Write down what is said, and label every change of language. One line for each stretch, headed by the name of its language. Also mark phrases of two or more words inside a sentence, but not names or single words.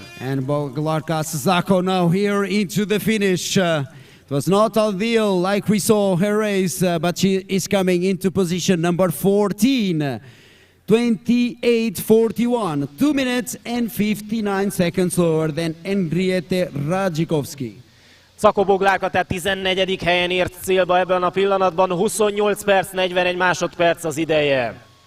English: And Bogarka Sasako now here into the finish. It was not ideal like we saw her race, but she is coming into position number 14. 28:41, 2 minutes and 59 seconds lower than Henriette Radzikovski.
Hungarian: Szakó Boglárka tehát 14. helyen ért célba ebben a pillanatban, 28 perc, 41 másodperc az ideje.